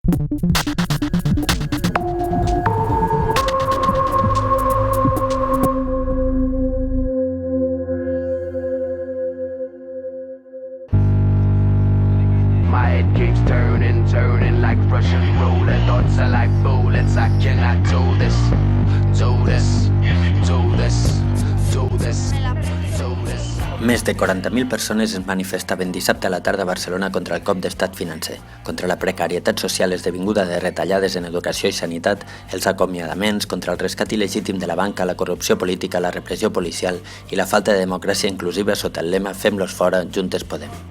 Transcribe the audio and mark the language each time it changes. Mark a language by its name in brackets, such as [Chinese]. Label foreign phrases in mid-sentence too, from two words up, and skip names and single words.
[English] My head keeps turning like Russian roulette. Thoughts are like bullets. I cannot do this. [Catalan] Més de 40.000 persones es manifestaven dissabte a la tarda a Barcelona contra el cop d'estat financer, contra la precarietat social esdevinguda de retallades en educació i sanitat, els acomiadaments, contra el rescat il·legítim de la banca, la corrupció política, la repressió policial i la falta de democràcia inclusiva sota el lema Fem-los fora, Juntes Podem.